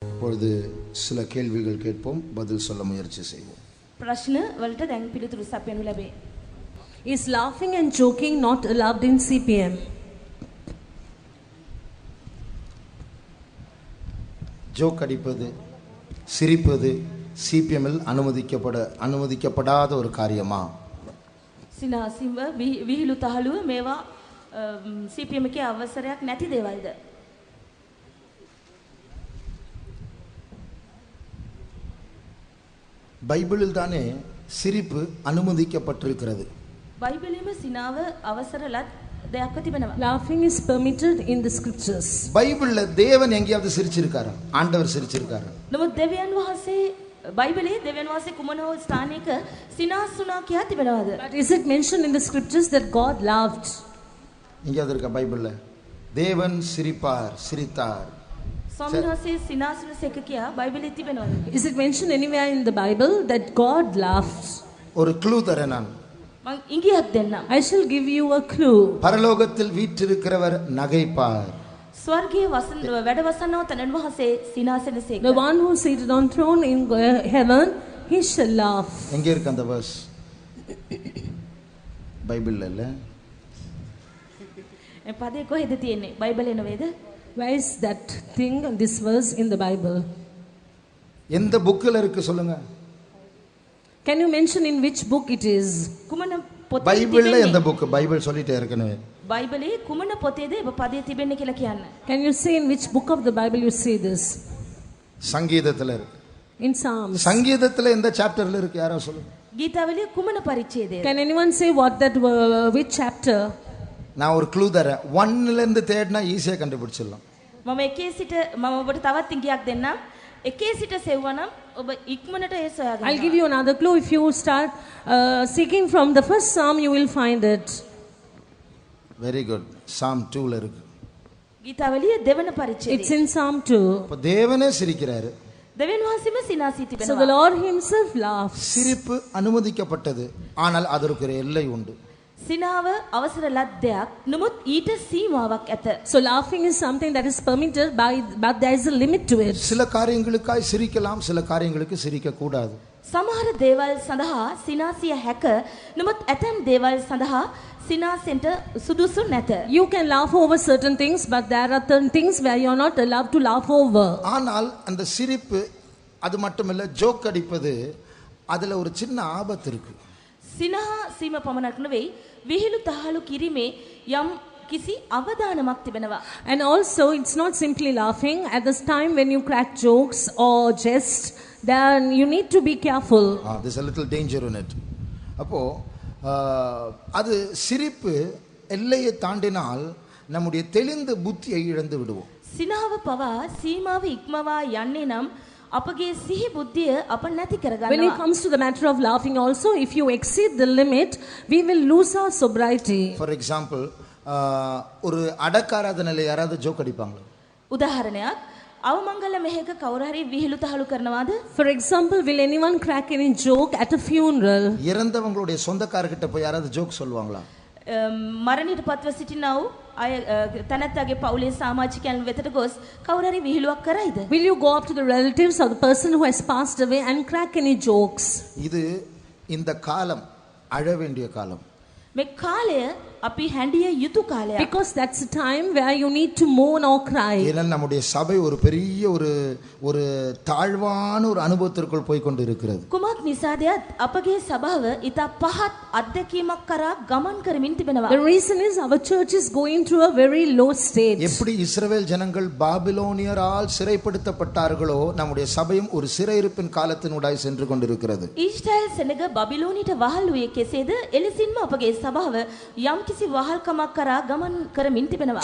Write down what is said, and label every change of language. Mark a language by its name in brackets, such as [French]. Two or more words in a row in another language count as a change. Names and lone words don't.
[Tamil] இப்பொழுது சில கேள்விகள் கேட்போம், பதில் சொல்ல முயற்சி செய்வோம். [Sinhala] ප්‍රශ්න වලට දැන් පිළිතුරු සපයනු ලැබේ. [English] Is laughing and joking not allowed in CPM? [Tamil] ஜோக் அடிப்பது, சிரிப்பது சிபிஎம்மில் அனுமதிக்கப்படாத ஒரு காரியமா? [Sinhala] සිනාසිම්ව විහිළු තහලුව මේවා CPM එකේ අවසරයක් නැති දේවල්ද? [Tamil] பைபிளில் தானே சிரிப்பு அனுமதிக்கப்பட்டிருக்கிறது. [Sinhala] බයිබලෙම සිනාව අවසරලත් දෙයක්ව තිබෙනවා. [English] Laughing is permitted in the scriptures. [Tamil] பைபிள்ல தேவன் எங்கேயாவது சிரிச்சிருக்காரா? ஆண்டவர் சிரிச்சிருக்காரா? [Sinhala] නමුත් දෙවියන් වහන්සේ බයිබලයේ දෙවියන් වහන්සේ කුමන හෝ ස්ථානයක සිනාසුනා කියා තිබෙනවද? [English] But is it mentioned in the scriptures that God laughed? [Tamil] எங்கேயாவது இருக்கா பைபிள்ல? தேவன் சிரிப்பார், சிரித்தார். [Sinhala] ස්වාමීන් වහන්සේ සිනාසුනසේක කියා බයිබලයේ තිබෙනවද? [English] Is it mentioned anywhere in the Bible that God laughed? [Tamil] ஒரு க்ளூ தரேன் நான். [Sinhala] මං ඉඟියක් දෙන්නම්. [English] I shall give you a clue. [Tamil] பரலோகத்தில் வீற்றிருக்கிறவர் நகைப்பார். [Sinhala] ස්වර්ගයේ වැඩවසන්නව තනන් වහන්සේ සිනාසනසේක. [English] The one who is seated on throne in heaven, he shall laugh. [Tamil] எங்க இருக்கு அந்த verse? பைபிள்ல இல்ல. [Sinhala] පදේ කොහෙද තියෙන්නේ? බයිබලේ නෙවෙයිද? [English] Where is that thing, this verse in the Bible? [Tamil] எந்த புக்ல இருக்கு சொல்லுங்க? [English] Can you mention in which book it is? [Sinhala] කුමන පොතේ [Tamil] பைபிள்ல எந்த புக்? பைபிள் சொல்லிட்டே இருக்கனே. [Sinhala] බයිබලේ කුමන පොතේද ඔබ පදේ තිබෙන්නේ කියලා කියන්න. [English] Can you say in which book of the Bible you see this? [Tamil] சங்கீதத்துல இருக்கு. [English] In Psalms. [Tamil] சங்கீதத்துல எந்த சாப்டர்ல இருக்கு யாரோ சொல்லுங்க? [Sinhala] ගීතාවලියේ කුමන පරිච්ඡේදයේද? [English] Can anyone say what that which chapter? [Tamil] நான் ஒரு க்ளூ தரேன். 1ல இருந்து தேடினா ஈஸியா கண்டுபிடிச்சிடலாம். [Sinhala] මම එකේ සිට මම ඔබට තවත් ඉඟියක් දෙන්නම්. එකේ සිට සෙව්වනම් ඔබ ඉක්මනට ඒ සොයා ගන්නවා. [English] I'll give you another clue. If you start seeking from the first psalm, you will find it. very good. [Tamil] சாம் 2ல இருக்கு. [Sinhala] ගීතාවලියේ දෙවන පරිච්ඡේදය. [English] It's in Psalm 2. [Tamil] அப்ப தேவனே சிரிக்கிறாரு. [Sinhala] දෙවියන් වහන්සේම සිනාසී [English] So the [Sinhala] තිබෙනවා. [English] Lord himself laughs. [Tamil] சிரிப்பு அனுமதிக்கப்பட்டது, ஆனால் அதற்கு ஒரு எல்லை உண்டு. [Sinhala] සිනාව අවසර ලත් දෙයක්. නමුත් ඊට සීමාවක් ඇත. [English] So laughing is something that is permitted but there is a limit to it. [Tamil] சில காரியங்களுக்காய் சிரிக்கலாம், சில காரியங்களுக்கு சிரிக்க கூடாது. [Sinhala] සමහර දේවල් සඳහා සිනාසිය හැක. නමුත් ඇතැම් දේවල් සඳහා සිනාසෙන්ට සුදුසු නැත. [English] You can laugh over certain things, but there are certain things where you are not allowed to laugh over. [Tamil] ஆனால் அந்த சிரிப்பு அது மட்டுமல்ல, ஜோக் அடிப்பது அதுல ஒரு சின்ன ஆபத்து இருக்கு. [Sinhala] සිනහා සීම පමණක් නෙවෙයි විහිළු තහළු කිරීමේ යම් කිසි අවදානමක් තිබෙනවා. [English] And also it's not simply laughing. At this time when you crack jokes or jest, then you need to be careful. There's a little danger in it. [Tamil] அப்போ அது சிரிப்பு எல்லையை தாண்டினால் நம்முடைய தெளிந்த புத்தியை இழந்து விடுவோம். [Sinhala] සිනහව පවා සීමාව ඉක්මවා යන්නේ නම් අපගේ සිහි බුද්ධිය අප නැති කරගන්නවා. [English] When it comes to the matter of laughing also, if you exceed the limit, we will lose our sobriety. For example, [Tamil] ஒரு அடக்காராதனையில யாராவது ஜோக் அடிப்பாங்களா? [Sinhala] උදාහරණයක්, අවමංගල මෙහෙක කවුරු හරි විහිළු තහළු කරනවාද? [English] For example, will anyone crack any joke at a funeral? [Tamil] இறந்தவங்களுடைய சொந்தக்காரர்கிட்ட போய் யாராவது ஜோக் சொல்லுவாங்களா? [Sinhala] මරණයට පත්ව සිටිනා වූ අය තනත්තගේ පවුලේ සමාජිකයන් වෙතට ගොස් කවුරු හරි විහිළුවක් කරයිද? [English] Will you go up to the relatives or the person who has passed away and crack any jokes? [Tamil] இது இந்த காலம் அழ வேண்டிய காலம். [Sinhala] මේ කාලය අපි හැඬිය යුතු කාලයක්. [English] Because that's a time where you need to mourn or cry. [Tamil] ஏன்னா நம்முடைய சபை ஒரு பெரிய ஒரு தாழ்வான ஒரு அனுபவத்திற்குள் போய் கொண்டு இருக்கிறது. [Sinhala] කුමක් නිසාද අපගේ සභාව ඊට පහත් අධ්‍යක්ීමක් කරා ගමන් කරමින් තිබෙනවා. [English] The reason is our church is going through a very low state. [Tamil] எப்படி இஸ்ரவேல் ஜனங்கள் பாபிலோனியரால் சிறைப்படுத்தப்பட்டார்களோ நம்முடைய சபையும் ஒரு சிறையிருப்பின் காலத்தினூடாய் சென்று கொண்டிருக்கிறது. [Sinhala] ඊශ්‍රායෙල් සෙනග බබිලෝනියට වහල් වූයේ කෙසේද? එලෙසින්ම අපගේ සභාව යම් කිසි වහල්කමක් කරා ගමන් කරමින් තිබෙනවා.